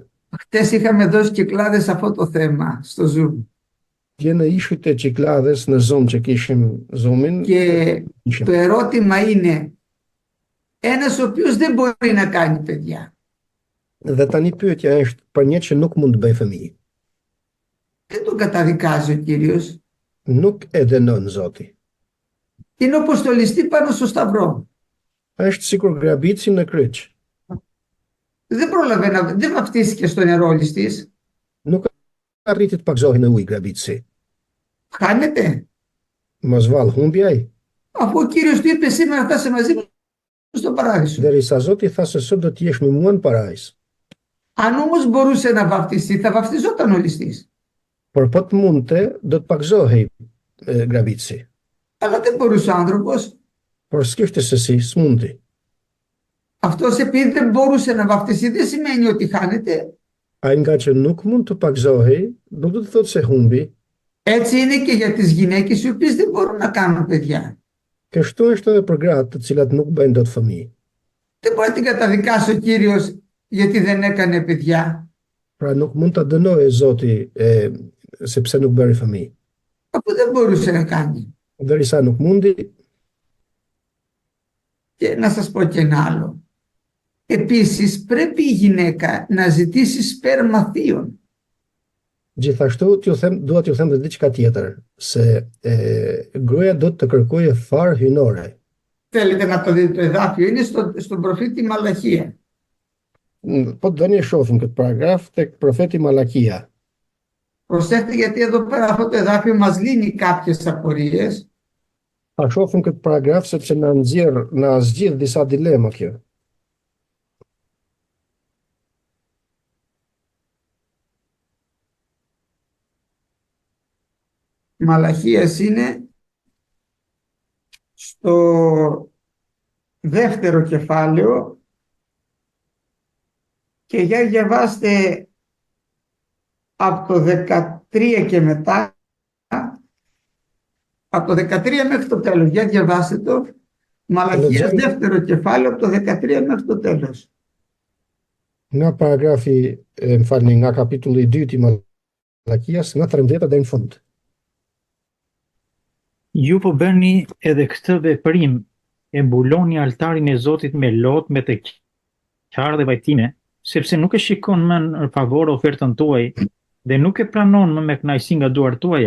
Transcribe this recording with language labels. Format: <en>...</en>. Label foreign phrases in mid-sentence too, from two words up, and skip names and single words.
<el>Χτες είχαμε δώσει κυκλάδες αυτό το θέμα στο Zoom.</el> <sq>Dje në ishit e Çikladhes në Zoom që kishim Zoomin.</sq> <el>Και το ερώτημα είναι, ένας ο οποίος δεν μπορεί να κάνει παιδιά,</el> <sq>Dhe tani pyetja është për një që nuk mund të bëj fëmijë.</sq> <el>δεν τον καταδικάζει ο Κύριος.</el> <sq>Nuk e dënon Zoti.</sq> <el>Είναι όπως το ληστή πάνω στο σταυρό.</el> <sq>Është sikur grabici në kryq.</sq> <el>Δεν πρόλαβε δεν βαφτίστηκε στο νερό ο ληστής.</el> <sq>Nuk arriti të pagzohi në ujë grabici.</sq> <el>Χάνεται.</el> <sq>Mos vall humbi ai.</sq> <el>Αφού ο Κύριος του είπε σήμερα θα είσαι μαζί μου στον παράδεισο.</el> <sq>Derisa Zoti tha se sot do të jesh me mua në parajs.</sq> <el>Αν όμως μπορούσε να βαφτιστεί, θα βαφτιζόταν ο ληστής.</el> <sq>Por po të mundte, do të pagzohej grabici.</sq> <el>Αλλά δεν μπορούσε ο άνθρωπος.</el> <sq>Por s'kishte se si, s'mundi.</sq> <el>Αυτός επειδή δεν μπορούσε να βαφτιστεί δεν σημαίνει ότι χάνεται.</el> <sq>Ai nga që nuk mund të pagzohej, nuk do të thotë se humbi.</sq> <el>Έτσι είναι και για τις γυναίκες οι οποίες δεν μπορούν να κάνουν παιδιά.</el> <sq>Kështu është edhe për gratë të cilat nuk bëjnë dot fëmijë.</sq> <el>Δεν μπορεί να την καταδικάσει ο Κύριος γιατί δεν έκανε παιδιά.</el> <sq>Pra nuk mund ta dënojë Zoti sepse nuk bëri fëmijë.</sq> <el>Αφού δεν μπορούσε να κάνει.</el> <sq>Derisa nuk mundi,</sq> <el>Και να σας πω και ένα άλλο. Επίσης πρέπει η γυναίκα να ζητήσει σπέρμα θείων.</el> <sq>gjithashtu dua t'ju them dhe diçka tjetër, se gruaja do të kërkojë far hynore.</sq> <el>Θέλετε να το δείτε το εδάφιο, είναι στον προφήτη Μαλαχία.</el> <sq>Po doni shohim këtë paragraf tek profeti Malakia.</sq> <el>Προσέξτε γιατί εδώ πέρα αυτό το εδάφιο μας λύνει κάποιες απορίες.</el> <sq>Ta shohim këtë paragraf sepse na zgjidh disa dilema kjo.</sq> <el>Μαλαχίας είναι στο δεύτερο κεφάλαιο και για διαβάστε από το 13 και μετά, από το 13 μέχρι το τέλος, για διαβάστε το, Μαλαχίας δεύτερο κεφάλαιο από το 13 μέχρι το τέλος.</el> <sq>Nga paragrafi, më falni, nga kapitulli 2 i Malakias, nga 13 deri në fund. Ju po bëni edhe këtë veprim, e mbuloni altarin e Zotit me lot, me të qarë dhe vajtime, sepse nuk e shikon më në favor ofertën tuaj dhe nuk e pranon më me kënaqësi nga duart tuaja.</sq>